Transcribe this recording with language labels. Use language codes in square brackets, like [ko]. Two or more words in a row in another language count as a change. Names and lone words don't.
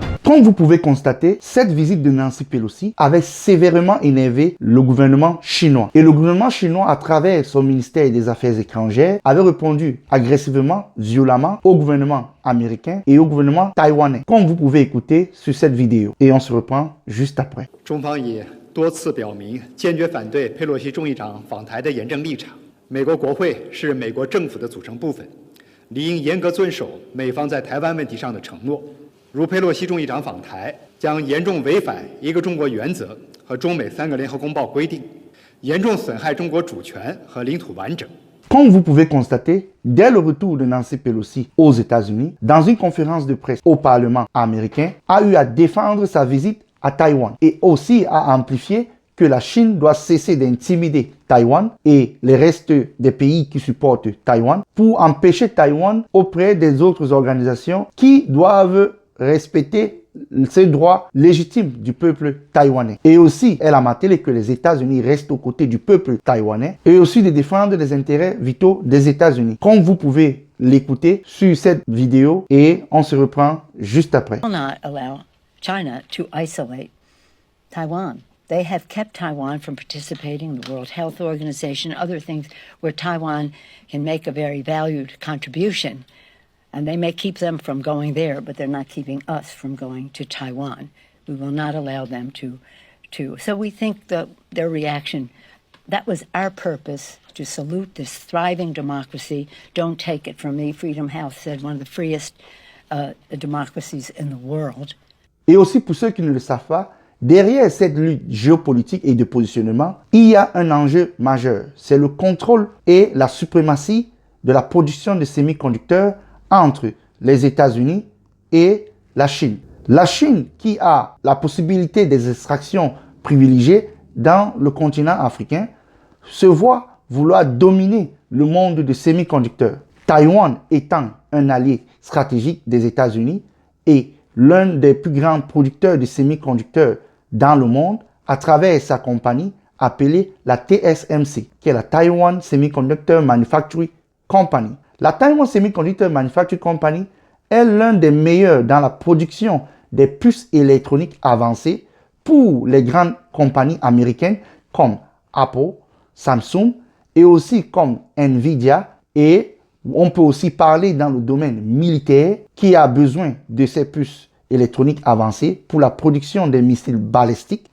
[fr] Comme vous pouvez constater, cette visite de Nancy Pelosi avait sévèrement énervé le gouvernement chinois. Et le gouvernement chinois, à travers son ministère des Affaires étrangères, avait répondu agressivement, violemment au gouvernement américain et au gouvernement taïwanais, comme vous pouvez écouter sur cette vidéo. Et on se reprend juste après. [zh] 中方已多次表明坚决反对佩洛西众议长访台的严正立场。美国国会是美国政府的组成部分，理应严格遵守美方在台湾问题上的承诺。如佩洛西众议长访台，将严重违反一个中国原则和中美3个联合公报规定，严重损害中国主权和领土完整。 [fr] Comme vous pouvez constater, dès le retour de Nancy Pelosi aux États-Unis, dans une conférence de presse au Parlement américain, a eu à défendre sa visite à Taïwan et aussi à amplifier que la Chine doit cesser d'intimider Taïwan et les restes des pays qui supportent Taïwan pour empêcher Taïwan auprès des autres organisations qui doivent respecter ces droits légitimes du peuple taïwanais. Et aussi, elle a martelé que les États-Unis restent aux côtés du peuple taïwanais et aussi de défendre les intérêts vitaux des États-Unis. Comme vous pouvez l'écouter sur cette vidéo et on se reprend juste après. [en] Will not allow China to isolate Taiwan. They have kept Taiwan from participating in the World Health Organization, other things where Taiwan can make a very valued contribution. And they may keep them from going there, but they're not keeping us from going to Taiwan. We will not allow them to. So we think that their reaction, that was our purpose, to salute this thriving democracy. Don't take it from me. Freedom House said one of the freest democracies in the world. [fr] Et aussi pour ceux qui ne le savent pas, derrière cette lutte géopolitique et de positionnement, il y a un enjeu majeur. C'est le contrôle et la suprématie de la production de semi-conducteurs entre les États-Unis et la Chine. La Chine qui a la possibilité des extractions privilégiées dans le continent africain se voit vouloir dominer le monde des semi-conducteurs. Taïwan étant un allié stratégique des États-Unis et l'un des plus grands producteurs de semi-conducteurs dans le monde à travers sa compagnie appelée la TSMC, qui est la Taiwan Semiconductor Manufacturing Company. La Taiwan Semiconductor Manufacturing Company est l'un des meilleurs dans la production des puces électroniques avancées pour les grandes compagnies américaines comme Apple, Samsung et aussi comme Nvidia. Et on peut aussi parler dans le domaine militaire qui a besoin de ces puces électroniques avancées pour la production des missiles balistiques.